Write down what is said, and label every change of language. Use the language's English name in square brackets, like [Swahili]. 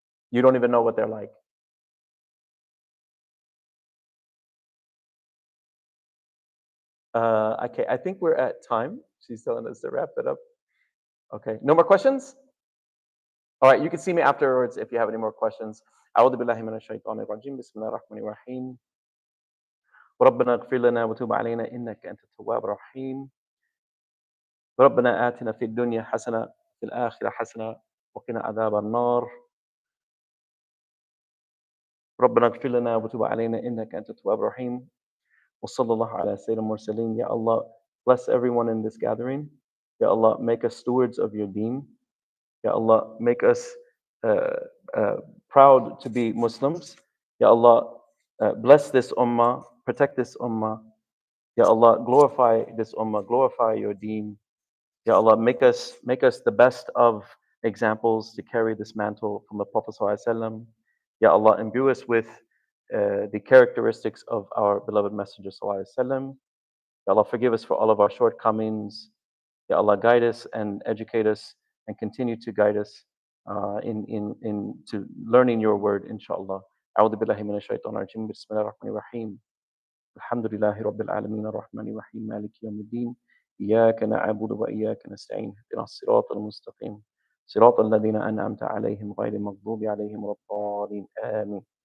[English] You don't even know what they're like. Okay, I think we're at time. She's telling us to wrap it up. Okay, no more questions? All right, you can see me afterwards if you have any more questions. [Arabic] أعوذ بالله من الشيطان الرجيم بسم الله الرحمن الرحيم ربنا اغفر لنا وتب علينا إنك أنت التواب الرحيم ربنا آتنا في الدنيا حسنة في الآخرة حسنة وقنا عذاب النار ربنا اغفر لنا وتب علينا إنك أنت التواب الرحيم وصلى الله على سيدنا المرسلين. [English] Ya Allah, bless everyone in this gathering. Ya Allah, make us stewards of your deen. Ya Allah, make us proud to be Muslims. Ya Allah, bless this ummah, protect this ummah. Ya Allah, glorify this ummah, glorify your deen. Ya Allah, make us the best of examples to carry this mantle from the Prophet ﷺ. Ya Allah, imbue us with the characteristics of our beloved Messenger ﷺ. Ya Allah, forgive us for all of our shortcomings. Ya Allah, guide us and educate us and continue to guide us into learning your word, inshallah. [Arabic] أعوذ بالله من الشيطان الرجيم بسم الله الرحمن الرحيم الحمد لله رب العالمين الرحمن الرحيم مالك يوم الدين إياك نعبد وإياك نستعين اهدنا الصراط المستقيم صراط الذين أنعمت عليهم غير المغضوب عليهم ولا الضالين آمين.